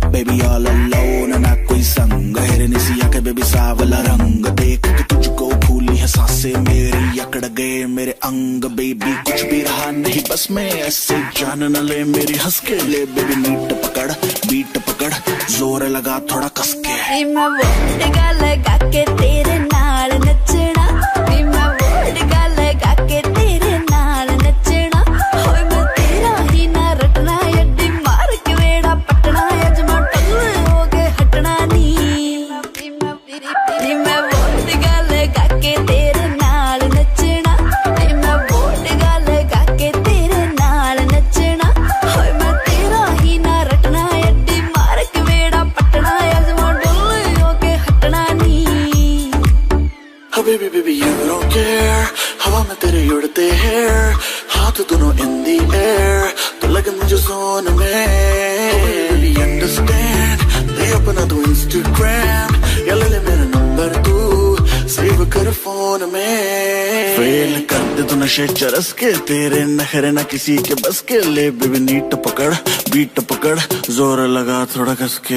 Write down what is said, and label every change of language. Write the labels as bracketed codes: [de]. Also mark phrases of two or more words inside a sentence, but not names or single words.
[hi] बेबी [en] all alone [hi] ना कोई संग, हेरनी सी आंखें बेबी सावला रंग। देख के तुझको फूली है सांसें मेरी, अकड़ गए मेरे अंग। बेबी कुछ भी रहा नहीं बस मैं ऐसे, जान न ले मेरी हंस के ले। बेबी मीट पकड़ बीट पकड़, जोर लगा थोड़ा कस के [pa] ਨੀ ਮੈਂ ਵੋਡਕਾ ਲਗਾ ਕੇ ਤੇਰੇ ਨਾਲ ਨੱਚਣਾ ਨੀ ਮੈਂ ਵੋਡਕਾ ਲਗਾ ਕੇ ਤੇਰੇ ਨਾਲ ਨੱਚਣਾ ਹੋਏ ਮੈਂ ਤੇਰਾ ਹੀ ਨਾ ਰਟਣਾ ਅੱਡੀ ਮਾਰ ਕੇ ਵੇੜਾ ਪੱਟਣਾ ਅਜਮਾ ਟੱਲੇ ਹੋ ਕੇ ਹਟਣਾ ਨੀ ਮੈਂ ਵੋਡਕਾ ਲਗਾ ਕੇ ਤੇਰੇ ਨਾਲ ਨੱਚਣਾ ਨੀ ਮੈਂ ਵੋਡਕਾ ਲਗਾ ਕੇ ਤੇਰੇ ਨਾਲ ਨੱਚਣਾ ਹੋਏ ਮੈਂ ਤੇਰਾ ਹੀ ਨਾ ਰਟਣਾ ਅੱਡੀ ਮਾਰ ਕੇ ਵੇੜਾ ਪੱਟਣਾ ਅਜਮਾ ਟੱਲੇ ਹੋ ਕੇ ਹਟਣਾ ਨੀ [en] Oh baby baby you don't care [hi] हवा में तेरे उड़ते हैं हाथ दोनों [en] in the air [hi] तो लगे मुझे सोन में [en] Oh baby baby understand [hi] दे अपना तू Instagram या ले ले मेरा नंबर तू सेव कर फोन में फेल कर दे तू नशे चरस के तेरे नखरे ना किसी के बस के ले बेबी नीट पकड़ बीट पकड़ जोर लगा थोड़ा कस के